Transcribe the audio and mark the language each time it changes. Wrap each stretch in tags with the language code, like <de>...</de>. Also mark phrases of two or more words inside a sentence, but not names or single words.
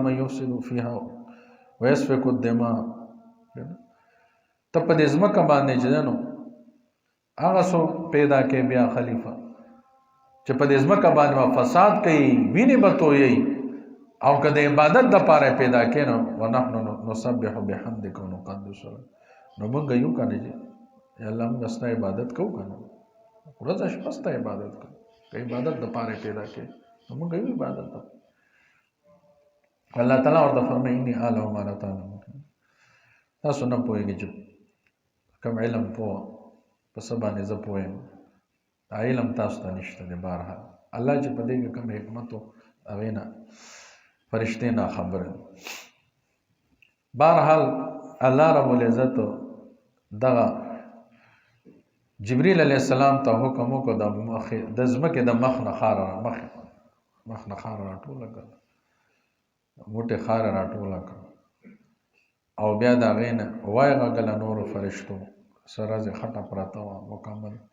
<ar>من یفسد فیها ویسفک الدماء</ar> <ps>ته په دې ځمکه باندې چې دی نو هغه څوک پیدا کې بیا خلیفه چې په دې ځمکه باندې فساد کوي وینې به تویوي او که د عبادت دپاره پیدا کې نو</ps> <ar>ونحن نسبح بحمدک ونقدس لک</ar> <ps>نو موږ یو که نه چې یا الله موږ ستا عبادت کوو که نه ورځ شپه ستا عبادت کوي که عبادت د پاره پیدا کړي نو موږ یو عبادت ده الله تعالی ورته فرمایي</ps> <ar>اني اعلم ما لا تعلمون</ar> <ps>تاسو نه پوهېږئ چې کوم علم پوه په څه باندې زه پوه یم علم تاسو ته نشته دی بهرحال الله چې په دې کې کوم حکمت و هغې نه فرشتې ناخبره بهرحال الله رب العزت دغه جبریل علیه السلام ته حکم وکړ د ځمکې د مخ نه خاوره راټوله کړه موټې خاوره راټوله کړه او بیا د هغې نه وایې غږله نورو فرشتو سرزې خټه پرته وه مکمل</ps>